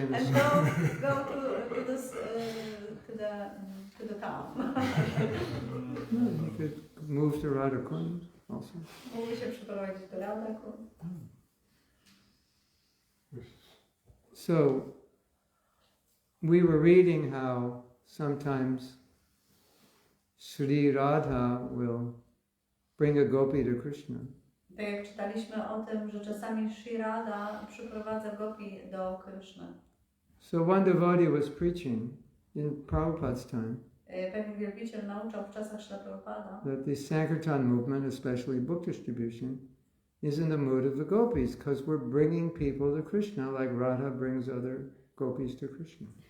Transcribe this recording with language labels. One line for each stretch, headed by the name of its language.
English: And go to this to the town. You could move to Radha Kund also.
Polish: Mógłby się przeprowadzić do Radhaku.
English: So we were reading how sometimes Sri Radha will bring a gopi to Krishna.
Polish: Tak jak czytaliśmy o tym, że czasami Sri Radha przyprowadza gopi do Kryszny.
English: So one devotee was preaching in Prabhupada's time
Polish: Pewien wielbiciel nauczał w czasach Śrila Prabhupada,
English: that the Sankirtan movement, especially book distribution, is in the mood of the gopis because we're bringing people to Krishna like Radha brings other gopis to Krishna.